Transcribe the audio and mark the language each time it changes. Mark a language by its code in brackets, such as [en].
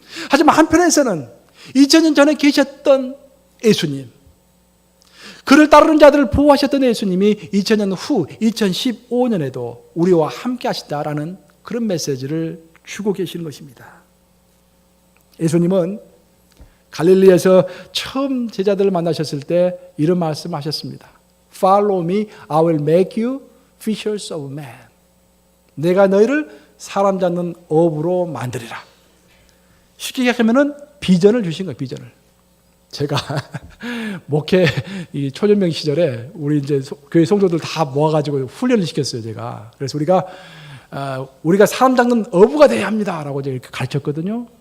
[ko] 하지만 한편에서는 2000년 전에 계셨던 예수님, 그를 따르는 자들을 보호하셨던 예수님이 2000년 후 2015년에도 우리와 함께 하시다라는 그런 메시지를 주고 계시는 것입니다. 예수님은 갈릴리에서 처음 제자들을 만나셨을 때 이런 말씀하셨습니다. [en] Follow me, I will make you fishers of men. [ko] 내가 너희를 사람 잡는 어부로 만들리라. 쉽게 얘기하면 비전을 주신 거예요. 비전을. 제가 목회 초년명 시절에 우리 이제 교회 성도들 다 모아가지고 훈련을 시켰어요. 제가. 그래서 우리가 사람 잡는 어부가 돼야 합니다라고 이렇게 가르쳤거든요.